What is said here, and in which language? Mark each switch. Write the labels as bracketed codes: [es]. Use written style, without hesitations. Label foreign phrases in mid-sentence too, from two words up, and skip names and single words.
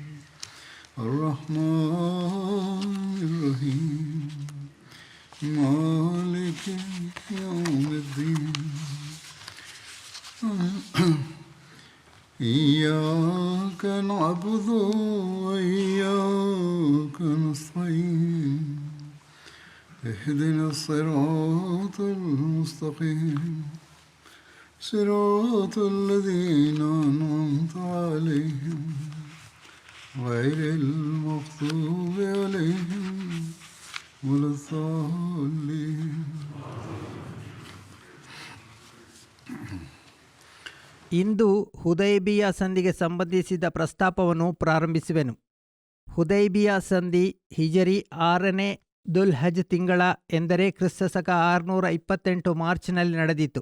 [ar] الرحمن الرحيم مالك يوم الدين إياك نعبد وإياك نستعين اهدنا الصراط المستقيم صراط الذين أنعمت عليهم غير المغضوب عليهم ولا الضالين. [kn] ಇಂದು ಹುದೈಬಿಯಾ ಸಂಧಿಗೆ ಸಂಬಂಧಿಸಿದ ಪ್ರಸ್ತಾಪವನ್ನು ಪ್ರಾರಂಭಿಸುವೆನು. ಹುದೈಬಿಯಾ ಸಂಧಿ ಹಿಜರಿ 6ನೇ ದುಲ್ಹಜ್ ತಿಂಗಳ ಎಂದರೆ ಕ್ರಿಸ್ತಶಕ 628 ಮಾರ್ಚ್ನಲ್ಲಿ ನಡೆದಿತ್ತು.